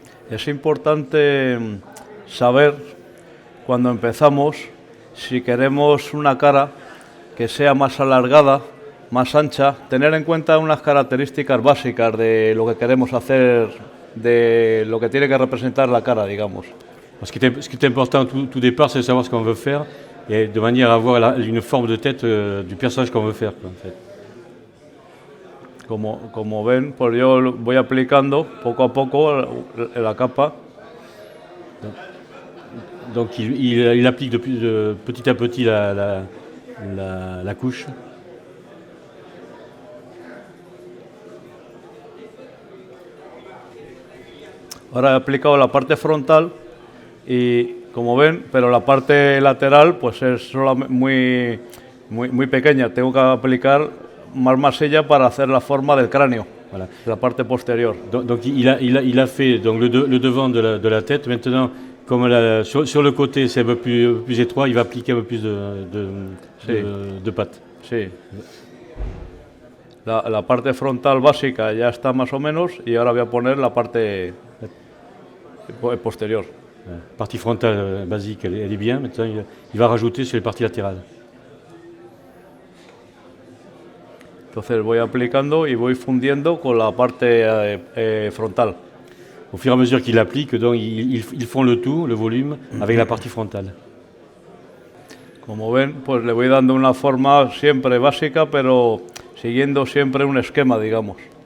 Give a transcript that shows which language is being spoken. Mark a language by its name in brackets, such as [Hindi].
[Spanish] Es importante saber cuando empezamos si queremos una cara que sea más alargada, más ancha, tener en cuenta unas características básicas de lo que queremos hacer, de lo que tiene que representar la cara, digamos. [French] Ce qui est important tout départ, c'est de savoir ce qu'on veut faire et de manière à avoir une forme de tête du personnage qu'on veut faire, quoi, en fait. [Spanish] Como ven, pues yo voy aplicando poco a poco la capa. [French] Donc il applique petit à petit la couche. [Spanish] Ahora he aplicado la parte frontal y, como ven, pero la parte lateral pues es solamente muy pequeña. Tengo que aplicar más masilla para hacer la forma del cráneo, [French] Voilà. [Spanish] la parte posterior. [French] Donc il a fait donc le devant de la tête. Maintenant, comme sur le côté c'est un peu plus étroit, il va appliquer un peu plus de pâte. [Spanish] Sí. La parte frontal básica ya está más o menos y ahora voy a poner la parte posterior. [French] La partie frontale basique, elle est bien. Maintenant, il va rajouter sur les parties latérales. [Spanish] Entonces voy aplicando y voy fundiendo con la parte frontal. [French] Au fur et à mesure qu'il applique, donc il fond le tout, le volume, avec la partie frontale. [Spanish] Como ven, pues le voy dando una forma siempre básica, pero siguiendo siempre un esquema, digamos.